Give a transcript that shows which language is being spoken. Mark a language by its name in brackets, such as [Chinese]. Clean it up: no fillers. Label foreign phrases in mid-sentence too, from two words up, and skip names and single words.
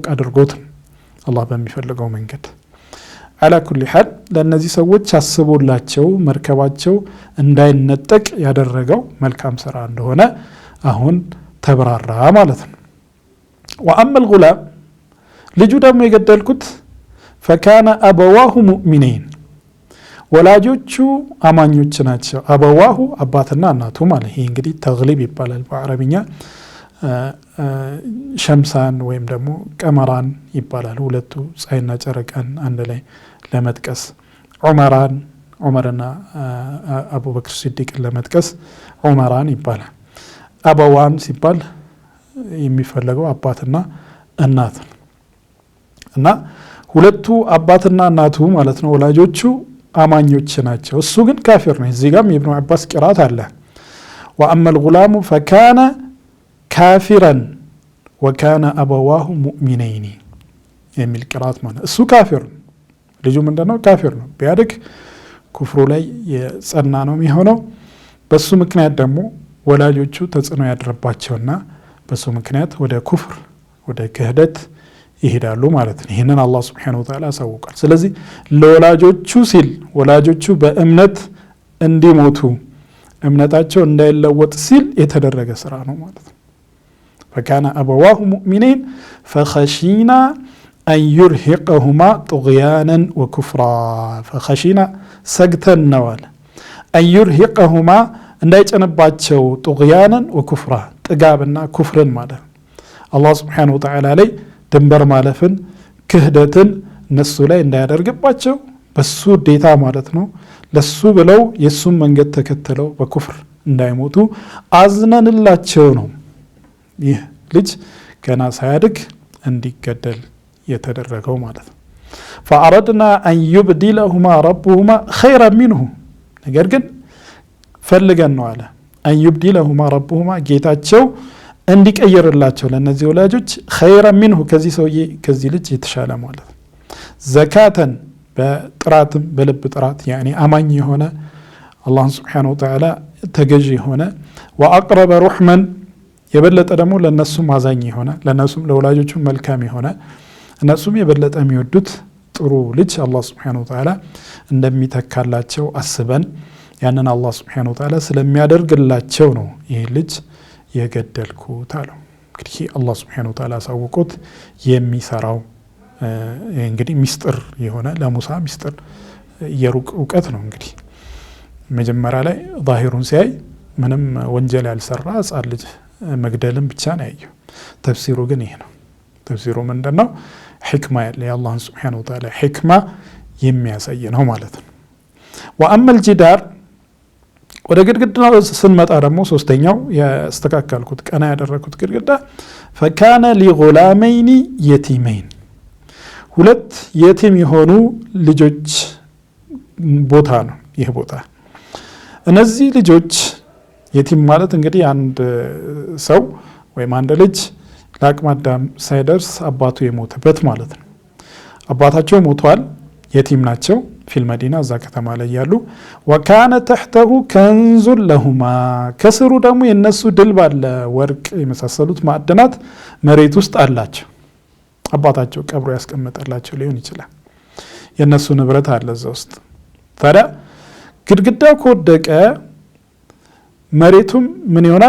[Amharic] አድርጎት አላህ በሚፈልገው መንገድ [Arabic] على كل حال [Amharic] ለነዚህ ሰዎች አስቦላቸው መርከባቸው እንዳይነጠቅ ያደረገው መልካም ስራ እንደሆነ አሁን ተብራራ ማለት ነው። [Arabic] وأما الغلام [Amharic] ልጁ ደግሞ የገደልኩት [Arabic] فكان أبواه مؤمنين [Amharic] ወላጆቹ አማኞች ናቸው። አበዋሁ አባትና እናቱ ማለት ይሄ እንግዲህ ተግሊብ ይባላል በአረብኛ። ሸምሳን ወይም ደግሞ ቀመራን ይባላል። ሁለቱ ፀሐይና ጨረቃን አንድ ላይ ለመጥቀስ ዑመርና አቡበክር ሲዲቅን ለመጥቀስ ዑመራን ይባላል። አበዋን ሲባል የሚፈለገው አባትና እናት እና ሁለቱ አባትና እናቱ ማለት ነው ወላጆቹ አማኞች ናቸው። እሱ ግን ካፊር ነው። እዚህ ጋርም ኢብኑ አባስ ቂራት አለ [Arabic] وأما الغلام فكان كافرا وكان أبواه مؤمنين [Amharic] የሚል ቂራት ማለት እሱ ካፊር ልጁ ምንድነው? ካፊር ነው። ቢያድግ ኩፍሩ ላይ የጸና ነው የሚሆነው። በሱ ምክንያት ደግሞ ወላጆቹ ተጽዕኖ ያደረባቸውና በሱ ምክንያት ወደ ኩፍር ወደ ክህደት ይሄዳሉ ማለት ነው። ይሄንን አላህ [Arabic] سبحانه وتعالى [Amharic] አሳውቋል። ስለዚህ ለወላጆቹ ሲል ወላጆቹ በእምነት እንዲሞቱ እምነታቸው እንዳይለወጥ ሲል የተደረገ ስራ ነው ማለት ነው። [Arabic] فكان أبواه مؤمنين فخشينا أن يرهقهما طغيانا وكفرا فخشينا سجتن نوال أن يرهقهما [Amharic] እንዳይጨነባቸው [Arabic] طغيانا وكفرا [Amharic] ጥጋብና ኩፍርን ማለት አላህ [Arabic] سبحانه وتعالى [Amharic] ላይ ድንበር ማለፍን ክህደትን እነሱ ላይ እንዳያደርግባቸው በሱ ዴታ ማለት ነው። ለሱ ብለው የሱን መንገድ ተከትለው በኩፍር እንዳይሞቱ አዝነንላቸው ነው ይህ ልጅ ገና ሳያድግ እንዲገደል የተደረገው ማለት ነው። [Arabic] فأردنا أن يبدلهما ربهما خيرا منه [Amharic] ነገር ግን ፈልገን ነው አለ [Arabic] أن يبدلهما ربهما [Amharic] ጌታቸው እንዲቀየርላቸው ለነዚህ ወላጆች [Arabic] خيرا منه [Amharic] ከዚህ ሰውዬ ከዚህ ልጅ የተሻለ ማለት ነው። ዘካተን በጥራትም በልብ ጥራት يعني አማኝ የሆነ አላህ [Arabic] سبحانه وتعالى [Amharic] ተገዥ የሆነ [Arabic] وأقرب رحما [Amharic] የበለጠ ደግሞ ለነሱም አዛኝ የሆነ ለነሱም ለወላጆቹ መልካም የሆነ እነሱም የበለጠ የሚወዱት ጥሩ ልጅ አላህ [Arabic] سبحانه وتعالى [Amharic] እንደሚተካላቸው አስበን ያንን አላህ [Arabic] سبحانه وتعالى [Amharic] ስለሚያደርግላቸው ነው ይሄ ልጅ የገደልኩት አለው። እንግዲህ አላህ [Arabic] سبحانه وتعالى [Amharic] አሳውቆት የሚሰራው እንግዲህ ሚስጥር የሆነ ለሙሳ ሚስጥር የሩቅ እውቀት ነው። እንግዲህ መጀመሪያ ላይ ዛሂሩን ሲያይ ምንም ወንጀል ያልሰራ ሕፃን ልጅ መግደልን ብቻ ነው ያየው። ተፍሲሩ ግን ይሄ ነው። ተፍሲሩ ምንድነው? ሕክማ ያለ የአላህን [Arabic] سبحانه وتعالى [Amharic] ሕክማ የሚያሳይ ነው ማለት ነው። [Arabic] وأما الجدار [Amharic] ወደ ግድግዳው ስንመጣ ደግሞ ሶስተኛው ያስተካከልኩት ቀና ያደረኩት ግድግዳ [Arabic] فكان لغلامين يتيمين [Amharic] ሁለት የቲም የሆኑ ልጆች ቦታ ነው ይሄ ቦታ። እነዚህ ልጆች የቲም ማለት እንግዲህ አንድ ሰው ወይም አንድ ልጅ ለአቅመ አዳም ሳይደርስ አባቱ የሞተበት ማለት ነው። አባታቸው ሞቷል፣ የቲም ናቸው። [Arabic] في المدينة [Amharic] እዛ ከተማ ላይ ያሉ [Arabic] وكان تحته كنز لهما [Amharic] ከስሩ ደግሞ የነሱ ድልብ አለ፣ ወርቅ የመሳሰሉት ማዕድናት መሬት ውስጥ አላቸው። አባታቸው ቀብሮ ያስቀመጠላቸው ሊሆን ይችላል። የነሱ ንብረት አለ እዛ ውስጥ። ታዲያ ግድግዳው ከወደቀ መሬቱም ምን ይሆናል?